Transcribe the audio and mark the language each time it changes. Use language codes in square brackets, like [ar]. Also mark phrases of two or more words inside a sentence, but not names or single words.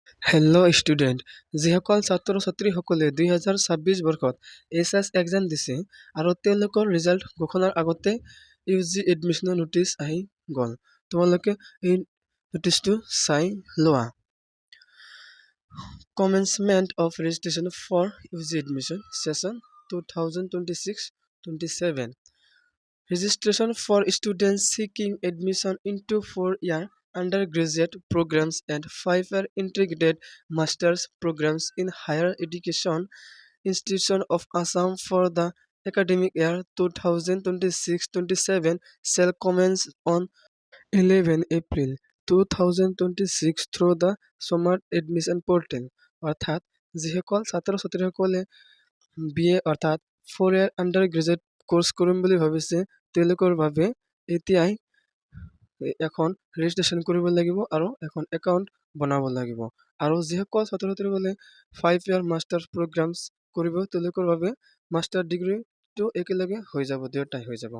[en] Hello student, [as] যিসকল ছাত্ৰ ছাত্ৰীসকলে 2026 বৰ্ষত [en] HS exam [as] দিছে আৰু তেওঁলোকৰ ৰিজাল্ট ঘোষণাৰ আগতে [en] UG admission [as] নোটিছ আহি গ'ল, তোমালোকে এই নোটিছটো চাই লোৱা। [en] Commencement of registration for UG admission session 2026-27 Registration for students seeking admission into 4-year undergraduate programs and 5-year integrated master's programs in higher education institution of Assam for the academic year 2026-27 shall commence on 11 April 2026 through the Smart Admission Portal। [as] অৰ্থাৎ যিসকল ছাত্ৰ ছাত্ৰীসকলে BA অৰ্থাৎ [en] 4-year undergraduate course [as] কৰিম বুলি ভাবিছে তেওঁলোকৰ বাবে এতিয়াই এখন ৰেজিষ্ট্ৰেশ্যন কৰিব লাগিব আৰু এখন একাউণ্ট বনাব লাগিব। আৰু যিসকল ছাত্ৰ ছাত্ৰীসকলে [en] 5-year master programs [as] কৰিব তেওঁলোকৰ বাবে মাষ্টাৰ ডিগ্ৰীটো একেলগে হৈ যাব, দুয়োটাই হৈ যাব।